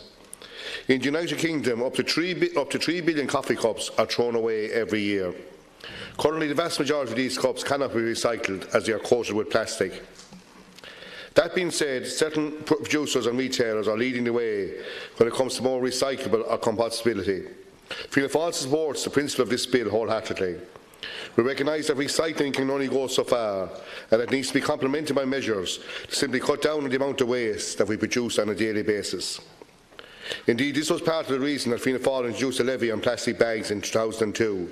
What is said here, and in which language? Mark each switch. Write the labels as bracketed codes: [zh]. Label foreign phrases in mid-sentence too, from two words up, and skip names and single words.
[en] In the United Kingdom, up to 3 billion coffee cups are thrown away every year. Currently, the vast majority of these cups cannot be recycled as they are coated with plastic. That being said, certain producers and retailers are leading the way when it comes to more recyclable or compostability. Fianna Fáil supports the principle of this bill wholeheartedly. We recognise that recycling can only go so far, and it needs to be complemented by measures to simply cut down on the amount of waste that we produce on a daily basis. Indeed, this was part of the reason that Fianna Fáil introduced a levy on plastic bags in 2002.